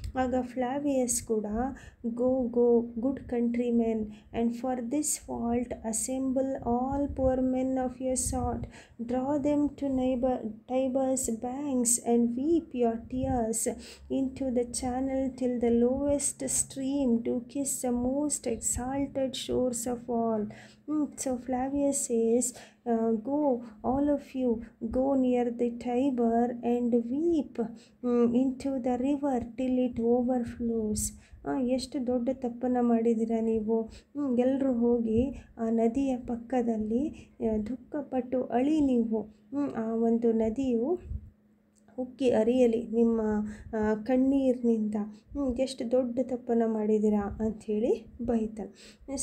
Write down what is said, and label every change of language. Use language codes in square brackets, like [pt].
[kn] ಆಗ ಫ್ಲಾವಿಯಸ್ ಕೂಡ, [en] Go good countrymen, and for this fault assemble all poor men of your sort, draw them to Tiber's banks and weep your tears into the channel till the lowest stream to kiss the most exalted shores of all. So Flavius says, go, all of you, go near the Tiber and weep into the river till it overflows. [kn] ಎಷ್ಟು ದೊಡ್ಡ ತಪ್ಪನ್ನು ಮಾಡಿದ್ದೀರಾ ನೀವು. ಎಲ್ಲರೂ ಹೋಗಿ ಆ ನದಿಯ ಪಕ್ಕದಲ್ಲಿ ದುಃಖಪಟ್ಟು ಅಳಿ ನೀವು. ಆ ಒಂದು ನದಿಯು ಉಕ್ಕಿ ಹರಿಯಲಿ ನಿಮ್ಮ ಕಣ್ಣೀರಿನಿಂದ. ಎಷ್ಟು ದೊಡ್ಡ ತಪ್ಪನ್ನು ಮಾಡಿದ್ದೀರಾ ಅಂಥೇಳಿ ಬೈತಾನೆ.